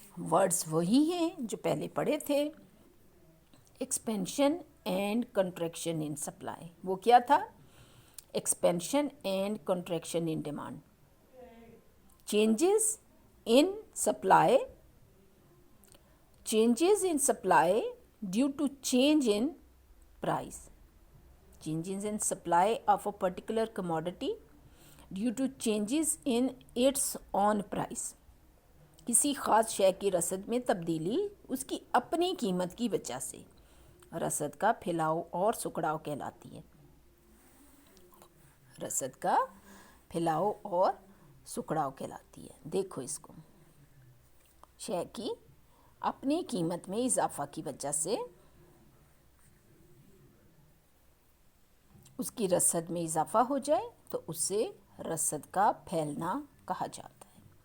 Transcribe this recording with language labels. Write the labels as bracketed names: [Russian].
[English] words [Urdu] وہی ہیں جو پہلے پڑھے تھے. [English] Expansion and contraction in supply. [Urdu] وہ کیا تھا؟ [English] Expansion and contraction in demand. Changes in supply, changes in supply due to change in price. Changes in supply of a particular commodity due to changes in its own price. [Urdu] کسی خاص شے کی رصد میں تبدیلی اس کی اپنی قیمت کی وجہ سے رصد کا پھیلاؤ اور سکڑاؤ کہلاتی ہے. رصد کا پھیلاؤ اور سکڑاؤ کہلاتی ہے. دیکھو اس کو, شے کی اپنی قیمت میں اضافہ کی وجہ سے اس کی رصد میں اضافہ ہو جائے تو اسے رصد کا پھیلنا کہا جاتا ہے.